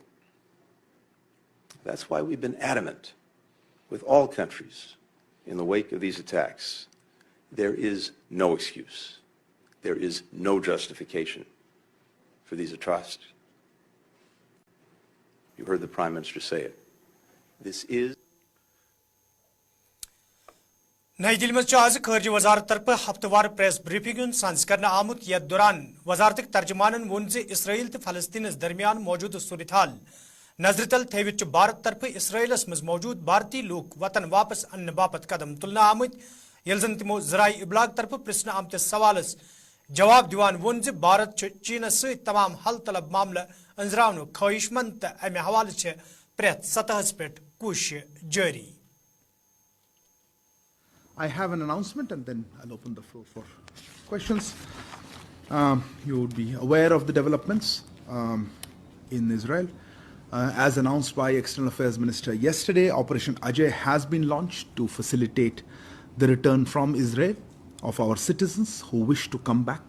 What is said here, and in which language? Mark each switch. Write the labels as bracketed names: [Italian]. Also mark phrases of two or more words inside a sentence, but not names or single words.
[English] That's why we've been adamant with all countries in the wake of these attacks. There is no excuse. There is no justification for these atrocities. You heard the Prime Minister say it. This is [Kashmiri] नई दिल्ली में आज खर्ज वजारत तरफ हफ्तवार प्रेस ब्रीफिंग सांस करना आमुत यह दौरान वजारत तर्जमानन वोन जे इसराइल तो फलस्तीन दरमियान मौजूद सूरत हाल नजर तल थवित भारत तरफ इसराइलस मज मौजूद भारतीय लोक वतन वापस अन्न बापत कदम तुलना आमुत यल जन तमो जराई इबलाग तरफ प्रश्न आमत सवालस जवाब दिवान वोन जे भारत चीन सहित तमाम हल तलब मामला अंजरावन ख्वाहिशमंद अमे हवाले प्रेत सतहस पे कोशिश जारी [English] I have an announcement and then I'll open the floor for questions. You would be aware of the developments in Israel. As announced by External Affairs Minister yesterday, Operation Ajay has been launched to facilitate the return from Israel of our citizens who wish to come back.